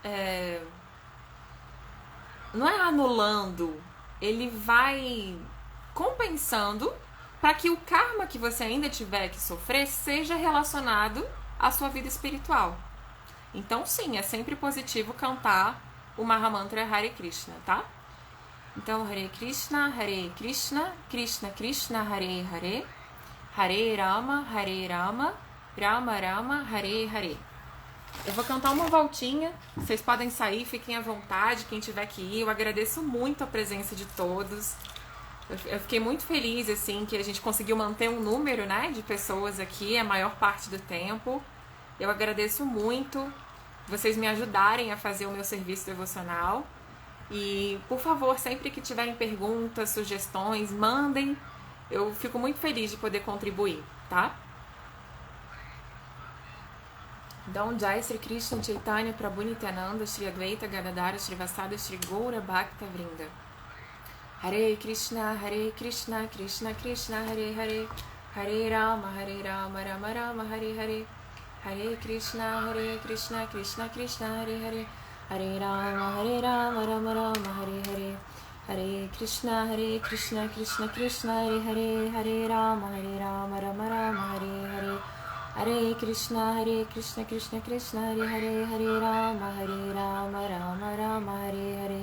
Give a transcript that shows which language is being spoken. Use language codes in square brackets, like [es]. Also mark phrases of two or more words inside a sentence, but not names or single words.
[pt] não é anulando, ele vai compensando para que o karma que você ainda tiver que sofrer seja relacionado à sua vida espiritual. Então, sim, é sempre positivo cantar o Mahamantra Hare Krishna, tá? Então, [sa] Hare Krishna, Krishna Krishna, Hare Hare, Hare Rama, Rama Rama, Hare Hare. [pt] Eu vou cantar uma voltinha, vocês podem sair, fiquem à vontade, quem tiver que ir. Eu agradeço muito a presença de todos. Eu fiquei muito feliz, assim, que a gente conseguiu manter um número, né, de pessoas aqui a maior parte do tempo. Eu agradeço muito vocês me ajudarem a fazer o meu serviço devocional. E, por favor, sempre que tiverem perguntas, sugestões, mandem. Eu fico muito feliz de poder contribuir, tá? Então, [sa] Jai Sri Krishna Chaitanya Prabhu Nityananda Shri Advaita Gadadara Shri Vasada Shri Gaura Bhakta Vrinda. Hare Krishna Krishna Krishna Hare Hare, Hare Rama Rama Rama Hare Hare, Hare Krishna Krishna Krishna Hare Hare, Hare Rama Rama Rama Hare Hare, Hare Krishna Krishna Krishna Hare Hare, Hare Rama Rama Rama Hare Hare, Hare Krishna Krishna Krishna Hare Hare, Hare Rama Rama Rama Hare Hare,